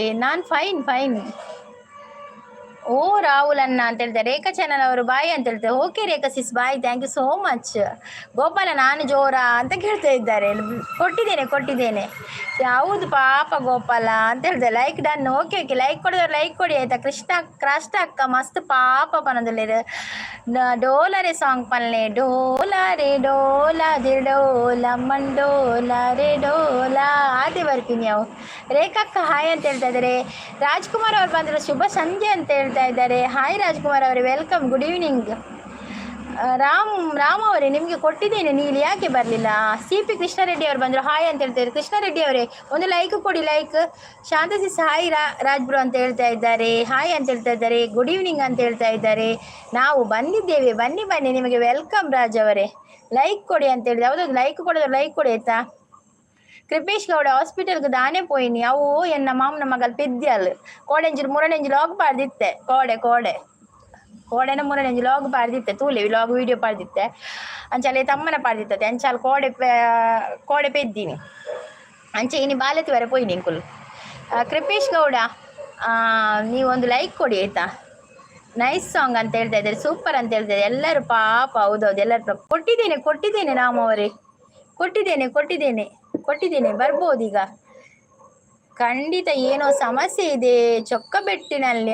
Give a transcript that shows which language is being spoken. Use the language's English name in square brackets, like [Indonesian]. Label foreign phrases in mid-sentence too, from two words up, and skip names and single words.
[Kannada] ನಾನು ಫೈನ್. ಓ ರಾಹುಲ್ ಅನ್ನ ಅಂತ ಹೇಳ್ತಾರೆ. ರೇಖಾ ಚಾನಲ್ ಅವರು ಬಾಯ್ ಅಂತ ಹೇಳ್ತಾರೆ. ಓಕೆ ರೇಖಾ ಸಿಸ್ ಬಾಯ್, [English] thank you so much. [Kannada] ಗೋಪಾಲ ನಾನು ಜೋರ ಅಂತ ಕೇಳ್ತಾ ಇದ್ದಾರೆ. ಕೊಟ್ಟಿದ್ದೇನೆ ಯಾವುದು ಪಾಪ ಗೋಪಾಲ ಅಂತ ಹೇಳ್ತಾರೆ. [English] like done. [Kannada] ಓಕೆ ಲೈಕ್ ಕೊಡಿದವ್ರು ಲೈಕ್ ಕೊಡಿ ಆಯ್ತಾ. [Tulu] ಕೃಷ್ಣ ಅಕ್ಕ ಮಸ್ತ್ ಪಾಪ ಪನದಲ್ಲಿ ಡೋಲರೆ ಸಾಂಗ್ ಪಲ್ಲೆ ಡೋಲಾರೆ ಡೋಲಾದೆ ಡೋಲ ಮಂಡೋಲಾರೆ ಡೋಲ ಆದೆ ಬರ್ತೀನಿ ಅವು. [Kannada] ರೇಖಕ್ಕ ಹಾಯ್ ಅಂತ ಹೇಳ್ತಾ ಇದ್ದಾರೆ. ರಾಜ್ಕುಮಾರ್ ಅವ್ರು ಬಂದರು. ಶುಭ ಸಂಜೆ ಅಂತ ಹೇಳ್ತಾ ಇದ್ದಾರೆ. ಹಾಯ್ ರಾಜ್ಕುಮಾರ್ ಅವರೇ, ವೆಲ್ಕಮ್, [English] good evening. [Kannada] ರಾಮ್ ಅವರೇ, ನಿಮಗೆ ಕೊಟ್ಟಿದ್ದೇನೆ, ನೀಲಿ ಯಾಕೆ ಬರಲಿಲ್ಲ. CP ಕೃಷ್ಣಾರೆಡ್ಡಿ ಅವರು ಬಂದರು. ಹಾಯ್ ಅಂತ ಹೇಳ್ತಾರೆ. ಕೃಷ್ಣಾರೆಡ್ಡಿ ಅವರೇ ಒಂದು ಲೈಕ್ ಕೊಡಿ. ಲೈಕ್. ಶಾಂತಸಿಸ್ ಹಾಯ್ ರಾಜ್ಬ್ರು ಅಂತ ಹೇಳ್ತಾ ಇದ್ದಾರೆ. ಹಾಯ್ ಅಂತ ಹೇಳ್ತಾ ಇದ್ದಾರೆ. [English] good evening [Kannada] ಅಂತ ಹೇಳ್ತಾ ಇದ್ದಾರೆ. ನಾವು ಬಂದಿದ್ದೇವೆ, ಬನ್ನಿ ನಿಮಗೆ ವೆಲ್ಕಮ್ ರಾಜ್ ಅವರೇ. ಲೈಕ್ ಕೊಡಿ ಅಂತ ಹೇಳಿದೆ. ಹೌದು, ಲೈಕ್ ಕೊಡೋದು ಲೈಕ್ ಕೊಡಿ ಆಯ್ತಾ. [Tulu] ಕೃಪೇಶ್ ಗೌಡ ಹಾಸ್ಪಿಟಲ್ಗೆ ದಾನೆ ಪೋಯಿನಿ ಅವು ಎನ್ನ ಮಾಮನ ಮಗಲ್ ಪೆದ್ದಿಯಲ್ ಕೋಡೆಂಜಿಲು ಮೂರನೆಂಜಿ ಲಾಗ್ ಪಾಡ್ದಿತ್ತೆ ಕೋಡೆನ ಮೂರನೆಂಜಿ ಲಾಗ್ ಪಾಡ್ದಿತ್ತೆ ತೂಲೆ ಲಾಗ್ ವಿಡಿಯೋ ಪಾಡ್ದಿತ್ತೆ ಅಂಚಲೆ ತಮ್ಮನ ಪಾಡ್ದಿತ್ತೆ ಅಂಚಾಲ್ ಕೋಡೆ ಪೆದ್ದಿನಿ ಅಂಚೆ ಇನಿ ಬಾಲೆತಿ ವರೆ ಪೋಯಿನಿ ಇಂಕುಲ್. [Kannada] ಕೃಪೇಶ್ ಗೌಡ ನೀವೊಂದು ಲೈಕ್ ಕೊಡಿ ಆಯ್ತಾ. [English] nice song [Kannada] ಅಂತ ಹೇಳ್ತಾ ಇದ್ದಾರೆ. ಸೂಪರ್ ಅಂತ ಹೇಳ್ತಾ ಇದ್ದಾರೆ ಎಲ್ಲರೂ ಪಾಪ. ಹೌದೌದು, ಎಲ್ಲರೂ ಕೊಟ್ಟಿದ್ದೇನೆ ರಾಮವರೇ, ಕೊಟ್ಟಿದ್ದೇನೆ ಬರ್ಬೋದೀಗ. ಖಂಡಿತ ಏನೋ ಸಮಸ್ಯೆ ಇದೆ ಚೊಕ್ಕಬೆಟ್ಟಿನಲ್ಲಿ.